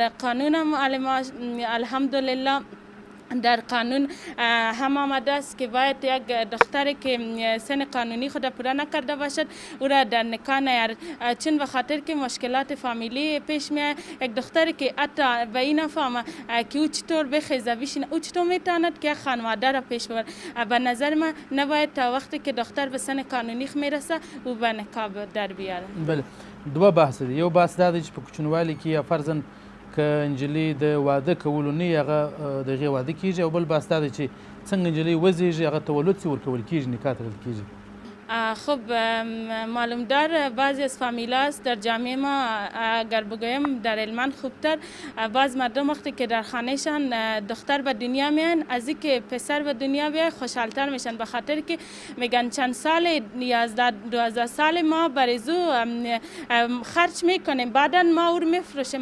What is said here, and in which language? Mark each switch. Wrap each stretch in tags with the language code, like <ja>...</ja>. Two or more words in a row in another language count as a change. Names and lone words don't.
<fa>و در قانون الحمدلله در قانون هم آمده است که باید یک دختری که سن قانونی خود پورا نکرده باشد او را در نکاح نیارد، چون به خاطر که مشکلات فامیلی پیش میاد. یک دختری که حتی به این نفهمه که او چطور بخیزه بشینه، او چطور میتواند که خانواده را پیش ببرد. به نظر من نباید تا وقتی که دختر به سن قانونی میرسه او به نکاح در بیاره. بله،</fa> <ps>دوه بحث دي. یو بحث دا دی چې په کوچنوالي کې یا فرضاً که نجلۍ د واده کولو نه هغه د هغې واده کېږي، او بل بحث دا دی چې څنګه نجلۍ وزېږي هغه تولد څه ورکول کېږي، نکاح تړل کېږي.</ps> <fa>خب معلوم دار بعضی از فامیلا است در جامعه ما، اگر بگویم در هلمند خوبتر، بعض مردم وقتی که در خانهشان دختر به دنیا میان از اینکه پسر به دنیا بیاید خوشحالتر میشن، به خاطر که میگن چند سال 11-12 سال ما برای او خرج میکنیم، بعدا ما او رو میفروشیم.</fa>